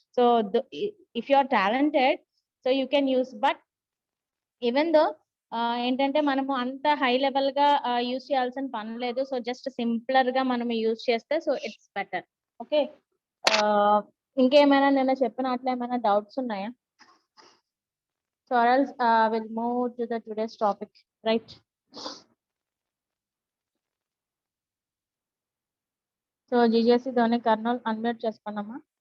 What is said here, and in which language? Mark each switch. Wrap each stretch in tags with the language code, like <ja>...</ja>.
<en>so if you are talented so you can use, but even though</en> <te>ఏంటంటే మనము అంత high level గా use చేయాల్సిన పని లేదు. సో జస్ట్ సింప్లర్ గా మనం యూజ్ చేస్తే సో ఇట్స్ బెటర్. ఓకే, ఇంకేమైనా నిన్న చెప్పిన అట్లా ఏమైనా డౌట్స్ ఉన్నాయా?</te> <en>So else we'll move to the today's topic, right?</en> <te>So జిజేసి Dhoni Kurnool unmute చేసుకున్నామా?</te>